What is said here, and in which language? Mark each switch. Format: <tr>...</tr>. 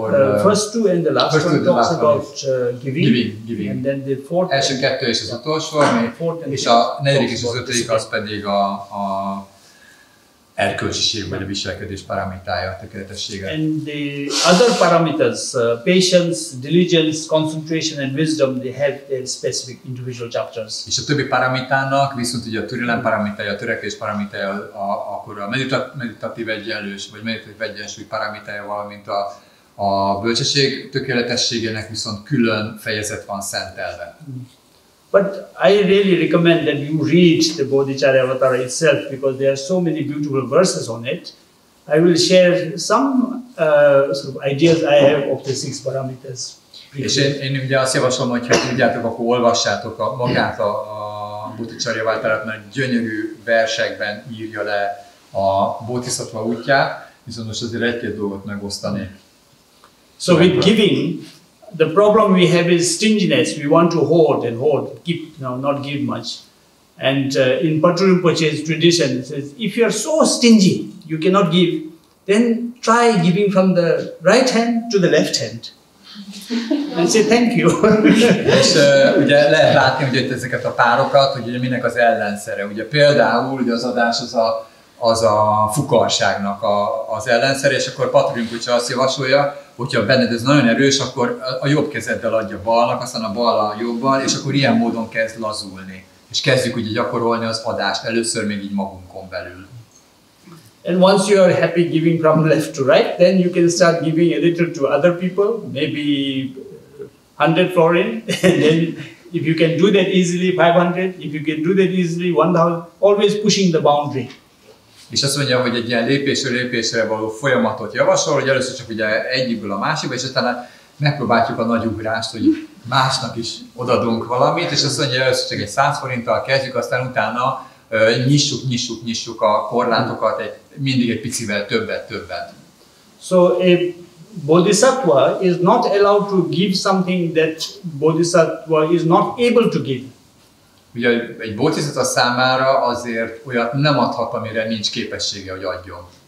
<en>the first 2 and the last one talks about giving, and then the 4th.</en> <hu>Első 2 és az utolsó, és a 4. és az 5. az pedig a erkölcsiség vagy a viselkedés paramitája, tökéletessége.</hu> <en>And the other parameters, patience, diligence, concentration and wisdom, they have their specific individual chapters.</en> <hu>És a többi paramitának viszont ugye a türelem paramitája, a törekvés paramitája, akkor a meditatív egyenlős vagy meditatív egyensúly paramitája, valamint a bölcsesség tökéletességének viszont külön fejezet van szentelve.</hu> <en>But I really recommend that you read the Bodhicharyavatara itself, because there are so many beautiful verses on it. I will share some sort of ideas I have of the 6 parameters.</en> <hu>És én ugye azt javaslom, hogy ha tudjátok, akkor olvassátok magát a Bodhicharyavatárát, mert gyönyörű versekben írja le a Bodhisattva útját, viszont most azért 1-2 dolgot megosztani.</hu> <en>So with giving, the problem we have is stinginess. We want to hoard and hoard, keep, not give much. And in Patrul Rinpoche's tradition, it says, if you are so stingy, you cannot give, then try giving from the right hand to the left hand. And say thank you.</en> <hu>És ugye lehet látni ugye ezeket a párokat, hogy ugye minek az ellenszere. Ugye például ugye az adás az a fukarságnak az ellenszere, és akkor Patrul Rinpoche azt javasolja, hogyha benned ez nagyon erős, akkor a jobb kezeddel adja balnak, aztán a bal a jobbal, és akkor ilyen módon kezd lazulni. És kezdjük ugye gyakorolni az adást, először még így magunkon belül.</hu> <en>And once you are happy giving from left to right, then you can start giving a little to other people, maybe 100 florin, and then if you can do that easily, 500, if you can do that easily, 1000, always pushing the boundary.</en> <hu>És azt mondja, hogy egy ilyen lépésről lépésre való folyamatot javasol, hogy először csak ugye egyikből a másikba, és utána megpróbáljuk a nagy ugrást, hogy másnak is odadunk valamit, és azt mondja, először csak egy 100 forinttal kezdjük, aztán utána nyissuk a korlátokat, mindig egy picivel többet.</hu> <en>So a bodhisattva is not allowed to give something that bodhisattva is not able to give.</en> <hu>Ugye egy bodhisattva számára azért olyat nem adhat, amire nincs képessége, hogy adjon.</hu>